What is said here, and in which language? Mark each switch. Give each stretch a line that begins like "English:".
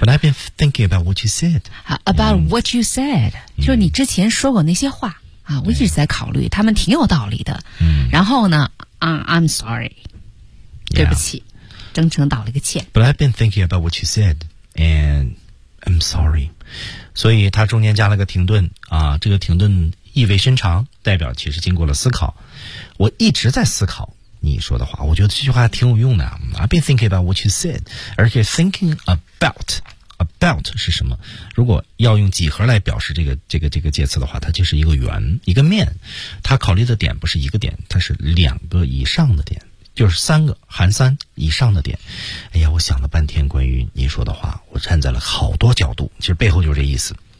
English: But I've been thinking about what you said. About what you said，
Chinese: 就是你之前说过那些话啊，我一直在考虑，他们挺有道理的。嗯，然后呢 ，
English: I'm sorry，
Chinese: 对不起。
English: Yeah.
Chinese: 真诚道了个歉。
English: But I've been thinking about what you said, and I'm sorry.
Chinese: 所以他中间加了个停顿啊，这个停顿意味深长，代表其实经过了思考。我一直在思考你说的话，我觉得这句话挺有用的。
English: I've been thinking about what you said,
Chinese: 而且
English: thinking about
Chinese: 是什么？如果要用几何来表示这个介词的话，它就是一个圆，一个面。他考虑的点不是一个点，它是两个以上的点。就是三个含三以上的点，哎呀，我想了半天关于您说的话，我站在了好多角度，其实背后就是这意思。